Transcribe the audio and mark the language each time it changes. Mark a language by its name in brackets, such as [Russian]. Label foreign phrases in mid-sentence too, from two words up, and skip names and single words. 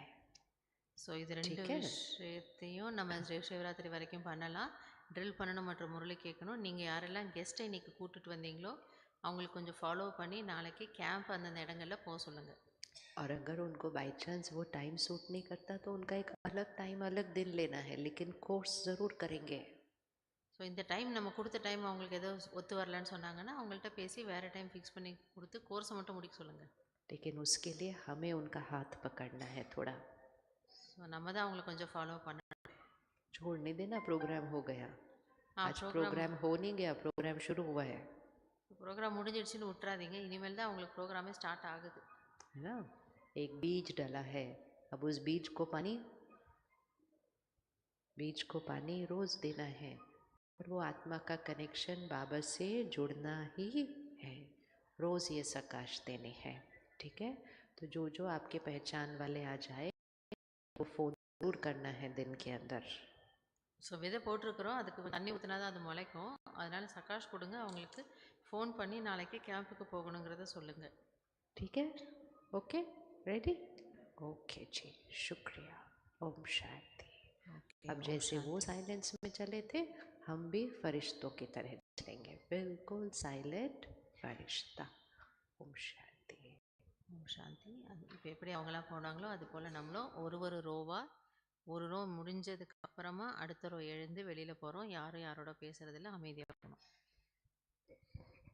[Tamil] ஸோ இது ரெண்டு விஷயத்தையும் நம்ம சிவராத்திரி வரைக்கும் பண்ணலாம். ட்ரில் பண்ணணும் மற்றும் முரளி கேட்கணும். நீங்கள் யாரெல்லாம் கெஸ்ட்டை இன்றைக்கி கூப்பிட்டுட்டு வந்தீங்களோ அவங்களுக்கு கொஞ்சம் ஃபாலோ பண்ணி நாளைக்கு கேம்ப் அந்தந்த இடங்களில் போக சொல்லுங்கள். [Hindi] और अगर उनको [English] by chance [Hindi] वो टाइम सूट नहीं करता तो उनका एक अलग टाइम, अलग दिन लेना है, लेकिन कोर्स ज़रूर करेंगे. [Tamil] ஸோ இந்த டைம் நம்ம கொடுத்த டைம் அவங்களுக்கு ஏதோ ஒத்து வரலன்னு சொன்னாங்கன்னா அவங்கள்ட்ட பேசி வேறு [English] time fix [Tamil] பண்ணி கொடுத்து கோர்ஸை மட்டும் முடிக்க சொல்லுங்கள். [Hindi] लेकिन उसके लिए हमें उनका हाथ पकड़ना है थोड़ा. [Tamil] ஸோ நம்ம தான் அவங்களை கொஞ்சம் ஃபாலோ பண்ணணும். [Hindi] छोड़ने देना, प्रोग्राम हो गया. आज प्रोग्राम प्रोग्राम हो नहीं गया, प्रोग्राम शुरू हुआ है. [Tamil] ப்ரோக்ராம் முடிஞ்சிடுச்சுன்னு விட்டுறாதீங்க. இனிமேல் தான் அவங்களுக்கு ப்ரோக்ராமே ஸ்டார்ட் ஆகுது. [Hindi] है ना. एक बीज डला है, अब उस बीज को पानी रोज देना है. और वो आत्मा का कनेक्शन बाबा से जुड़ना ही है. रोज ये प्रकाश देने हैं. ठीक है. तो जो आपके पहचान वाले आ जाए वो फोन जरूर करना है दिन के अंदर. [Tamil] ஸோ விதை போட்டிருக்கிறோம், அதுக்கு தண்ணி ஊற்றினா தான் அது முளைக்கும். அதனால் சகாஷ் கொடுங்க, அவங்களுக்கு ஃபோன் பண்ணி நாளைக்கு கேம்புக்கு போகணுங்கிறத சொல்லுங்கள். [Hindi] ठीक है. ओके, रेडी. ओके जी, शुक्रिया. ओम शांति. अब जैसे वो साइलेंस में चले थे, हम भी फरिश्तों की तरह चलेंगे, बिल्कुल साइलेंट फरिश्ता. ओम शांति. [Tamil] ஓம் சாந்தி. அது இப்போ எப்படி அவங்களாம் போனாங்களோ அது போல் நம்மளும் ஒரு ரோ முடிஞ்சதுக்கு அப்புறமா அடுத்த ரோ எழுந்து வெளியில் போகிறோம். யாரும் யாரோட பேசுகிறதில்ல, அமைதியாக இருக்கணும்.